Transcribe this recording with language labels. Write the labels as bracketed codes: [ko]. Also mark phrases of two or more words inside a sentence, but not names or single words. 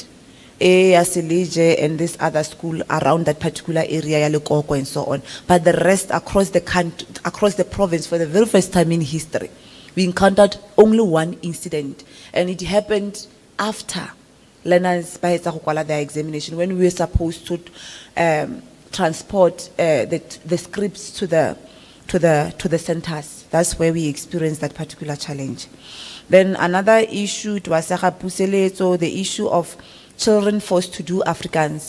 [en] And this other school around that particular area, and so on. But the rest across the country, across the province, for the very first time in history, we encountered only one incident. And it happened after learners [tn] ba etsa go kwala [en] their examination when we were supposed to transport the scripts to the centers. That's where we experienced that particular challenge. Then another issue, it was the issue of children forced to do Afrikaans.